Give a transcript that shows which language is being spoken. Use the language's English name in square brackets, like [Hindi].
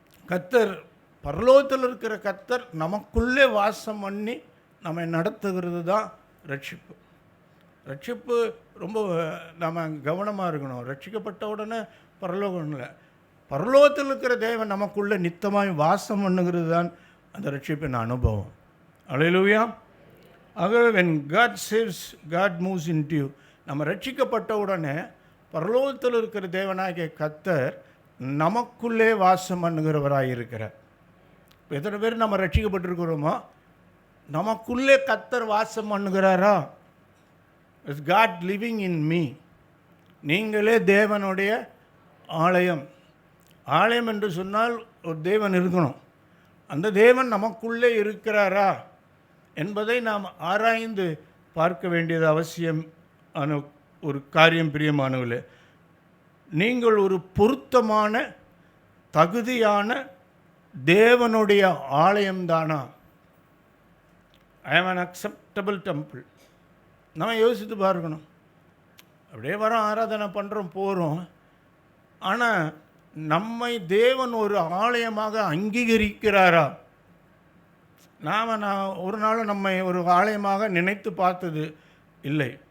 [Tamil] கர்த்தர், பரலோகத்தில் இருக்கிற கர்த்தர் நமக்குள்ளே வாசம் பண்ணி நம்மை நடத்துகிறது தான் ரட்சிப்பு. ரட்சிப்பு ரொம்ப நம்ம கவனமாக இருக்கணும். ரட்சிக்கப்பட்ட உடனே பரலோகம் இல்லை, பரலோகத்தில் இருக்கிற தேவன் நமக்குள்ளே நித்தமாய் வாசம் பண்ணுகிறது தான் அந்த ரட்சிப்பின் அனுபவம். அல்லேலூயா. ஆகவே [English] when God saves, God moves into you. [Tamil] நம்ம ரட்சிக்கப்பட்ட உடனே பரலோகத்தில் இருக்கிற தேவனாகிய கர்த்தர் நமக்குள்ளே வாசம் பண்ணுகிறவராக இருக்கிறார். எத்தனை பேர் நம்ம ரட்சிக்கப்பட்டிருக்கிறோமோ நமக்குள்ளே கர்த்தர் வாசம் பண்ணுகிறாரா? [English] Is God living in me. [Tamil] நீங்களே தேவனுடைய ஆலயம். ஆலயம் என்று சொன்னால் ஒரு தேவன் இருக்கணும். அந்த தேவன் நமக்குள்ளே இருக்கிறாரா என்பதை நாம் ஆராய்ந்து பார்க்க வேண்டியது அவசியம் ஆன ஒரு காரியம். பிரியமானவர்களே, நீங்கள் ஒரு பொருத்தமான தகுதியான தேவனுடைய ஆலயம்தானா? [English] I am an acceptable temple. [Tamil] நம்ம யோசித்து பார்க்கணும். அப்படியே வரோம், ஆராதனை பண்ணுறோம், போகிறோம். ஆனால் நம்மை தேவன் ஒரு ஆலயமாக அங்கீகரிக்கிறாரா? நான் ஒரு நாள் நம்மை ஒரு ஆலயமாக நினைத்து பார்த்தது இல்லை.